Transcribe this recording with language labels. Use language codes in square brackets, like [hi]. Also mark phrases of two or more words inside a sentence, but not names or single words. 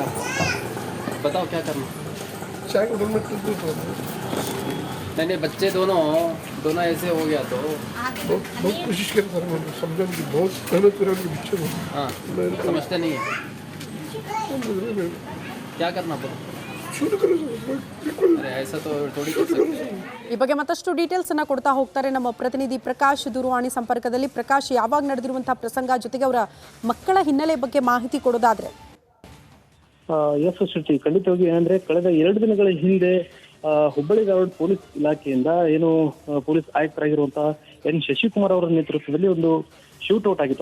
[hi] बताओ क्या करना। चाय को में दूध नहीं बच्चे दोनों ऐसे हो गया तो बहुत कोशिश कर सर मैं समझने की बहुत मेहनत कर रहा पीछे में हाँ समझते नहीं है क्या करना बोलो। शूट करो सर बिल्कुल अरे ऐसा तो थोड़ी कर सकते हैं। [kn] ಈ ಬಗ್ಗೆ ಮತ್ತಷ್ಟು ಡೀಟೇಲ್ಸ್ ಅನ್ನ ಕೊಡ್ತಾ ಹೋಗ್ತಾರೆ ನಮ್ಮ ಪ್ರತಿನಿಧಿ ಪ್ರಕಾಶ್ ದೂರವಾಣಿ ಸಂಪರ್ಕದಲ್ಲಿ. ಪ್ರಕಾಶ್, ಯಾವಾಗ ನಡೆದಿರುವಂತಹ ಪ್ರಸಂಗ ಜೊತೆಗೆ ಅವರ ಮಕ್ಕಳ ಹಿನ್ನೆಲೆ ಬಗ್ಗೆ ಮಾಹಿತಿ ಕೊಡೋದಾದ್ರೆ? ಎಸ್ ಶ್ರುತಿ, ಖಂಡಿತವಾಗಿ ಏನಂದ್ರೆ ಕಳೆದ 2 ದಿನಗಳ ಹಿಂದೆ ಹುಬ್ಬಳ್ಳಿ ಧಾರವಾಡ ಪೊಲೀಸ್ ಇಲಾಖೆಯಿಂದ ಏನು ಪೊಲೀಸ್ ಆಯುಕ್ತರಾಗಿರುವಂತಹ ಎನ್ ಶಶಿಕುಮಾರ್ ಅವರ ನೇತೃತ್ವದಲ್ಲಿ ಒಂದು ಶೂಟ್ಔಟ್ ಆಗಿತ್ತು.